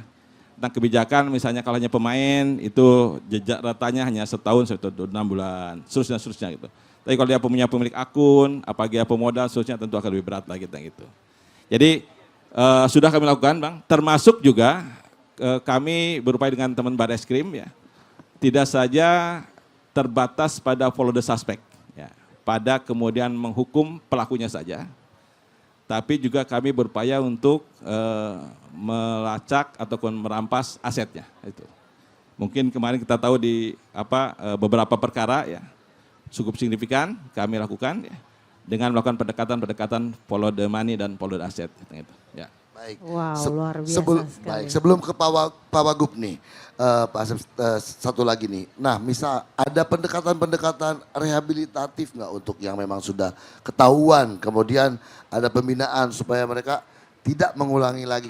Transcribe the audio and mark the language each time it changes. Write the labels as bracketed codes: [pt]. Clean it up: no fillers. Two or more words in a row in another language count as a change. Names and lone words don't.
[id] Tentang kebijakan misalnya kalau hanya pemain itu jejak ratanya hanya setahun, 6 bulan, seterusnya gitu. Tapi kalau dia punya pemilik akun, apalagi pemodal, seterusnya tentu akan lebih berat lagi gitu. Jadi sudah kami lakukan, Bang, termasuk juga kami berupaya dengan teman Barreskrim ya, tidak saja terbatas pada [en] follow the suspect, [id] ya, pada kemudian menghukum pelakunya saja, tapi juga kami berupaya untuk melacak ataupun merampas asetnya. Itu. Mungkin kemarin kita tahu di beberapa perkara ya cukup signifikan kami lakukan ya, dengan melakukan pendekatan [en] follow the money [id] dan [en] follow the asset. [id] Gitu, ya. Baik. Wow, luar biasa sekali. Baik, sebelum ke Pak Wagub nih, Pak Asep, satu lagi nih. Nah, misal ada pendekatan-pendekatan rehabilitatif nggak untuk yang memang sudah ketahuan, kemudian ada pembinaan supaya mereka tidak mengulangi lagi.